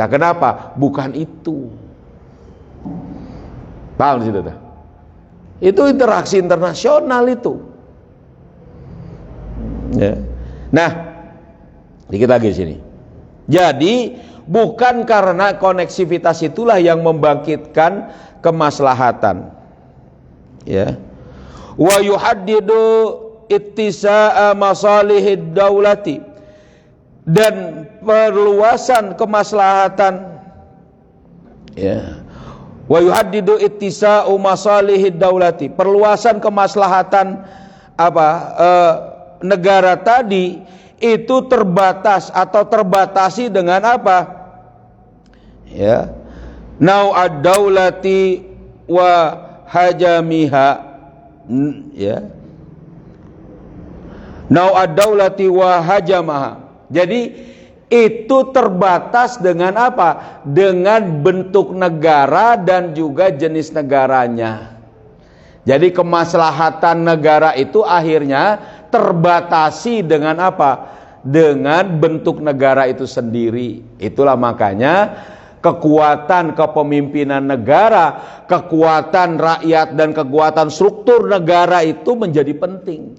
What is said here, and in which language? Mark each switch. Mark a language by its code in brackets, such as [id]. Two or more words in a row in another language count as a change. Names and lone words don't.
[id] Kenapa? Bukan itu. Paham sih itu? Itu interaksi internasional itu. Ya. Nah, dikit lagi sini. Jadi bukan karena koneksivitas itulah yang membangkitkan kemaslahatan. [ar] Ya. ويحدد اتساع مصالح الدولة, [id] dan perluasan kemaslahatan, ya. [ar] ويحدد اتساع مصالح الدولة, [id] perluasan kemaslahatan negara tadi itu terbatas atau terbatasi dengan apa? Ya. [ar] نوع الدولة وحجمها, ya. نوع الدولة وحجمها. [id] Jadi itu terbatas dengan apa? Dengan bentuk negara dan juga jenis negaranya. Jadi kemaslahatan negara itu akhirnya terbatasi dengan apa? Dengan bentuk negara itu sendiri. Itulah makanya kekuatan kepemimpinan negara, kekuatan rakyat dan kekuatan struktur negara itu menjadi penting.